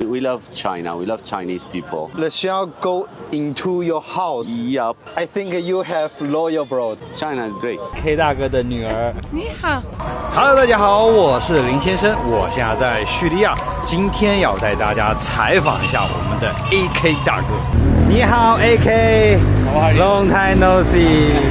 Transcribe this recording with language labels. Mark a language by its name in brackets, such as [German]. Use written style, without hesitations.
[English] We love China. We love Chinese people. The shall go into your house. Yup. I think you have loyal bro. China is great. [Chinese] K 大哥的女儿。你好 Hello， 大家好，我是林先生，我现在在叙利亚，今天要带大家采访一下我们的 AK 大哥。你好 [English] AK。Long time no see.